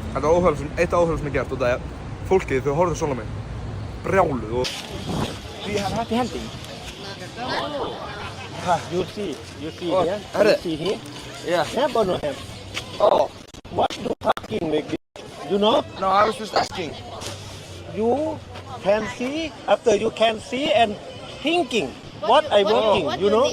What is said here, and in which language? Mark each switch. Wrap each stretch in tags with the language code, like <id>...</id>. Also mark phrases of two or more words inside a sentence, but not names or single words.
<is>Þetta er eitt áhugavert sem ég gert og það er fólkið þau horfðu svona á mig. Brjáluð og...</is> <en>Do you have happy hunting? You see Oh, here? herri. You see here? Yeah. Have or no have? Oh. What do talking like this? You know? No, I was just asking. You can see, after you can see and thinking what I working, you know?</en>